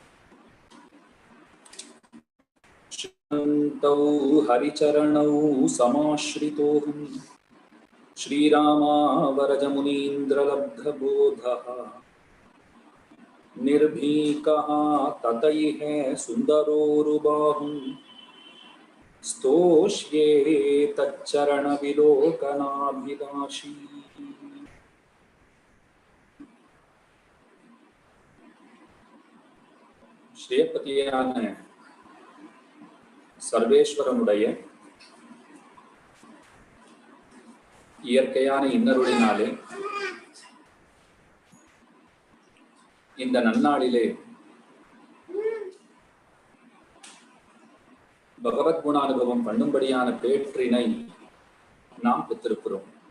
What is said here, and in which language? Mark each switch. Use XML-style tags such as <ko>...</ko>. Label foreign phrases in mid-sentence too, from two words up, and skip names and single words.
<sa>श्रीमन्तौ हरिचरणौ समाश्रितोऽहं श्रीरामावरजमुनीन्द्रलब्धबोधः निर्भीकः ततैः सुन्दरोरुबाहुं स्तोष्ये तच्चरणविलोकनाभिलाषी।</sa> <ta>ஸ்ரீயப்பதியான சர்வேஸ்வரனுடைய இயற்கையான இன்னருளினாலே இந்த நன்னாளிலே பகவத் குணானுபவம் பண்ணும்படியான பேற்றினை நாம் பெற்றிருக்கிறோம்.</ta>